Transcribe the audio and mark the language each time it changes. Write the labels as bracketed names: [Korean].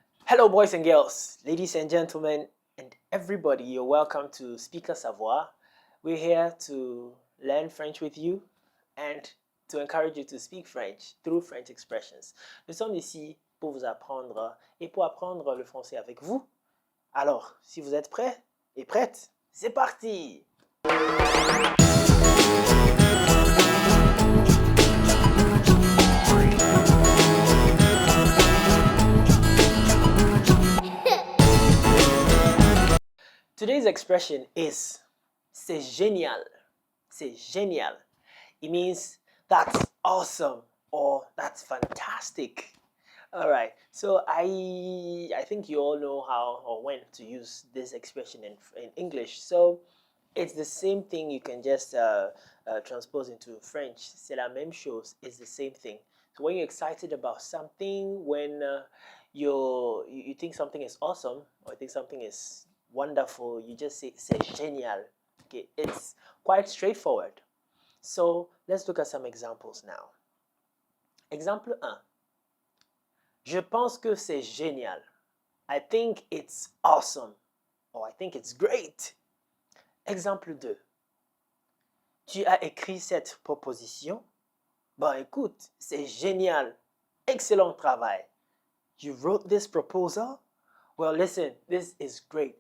[English] Hello, boys and girls, ladies and gentlemen, and everybody. You're welcome to Speaker Savoir. We're here to learn French with you and to encourage you to speak French through French expressions. [French] Nous sommes ici pour vous apprendre et pour apprendre le français avec vous. Alors, si vous êtes prêts et prêtes, c'est parti! [English] Today's expression is c'est génial. C'est génial. It means that's awesome or that's fantastic. All right. So I think you all know how or when to use this expression in English. So it's the same thing. You can just transpose into French. [French] C'est la même chose. [English] It's the same thing. So when you're excited about something, when you think something is awesome or you think something is wonderful, you just say c'est génial. Okay, it's quite straightforward. So let's look at some examples now. [French] Exemple 1. Je pense que c'est génial. [English] I think it's awesome. Or I think it's great. [French] Exemple 2. Tu as écrit cette proposition? Ben écoute, c'est génial. Excellent travail. [English] You wrote this proposal? Well, listen, this is great.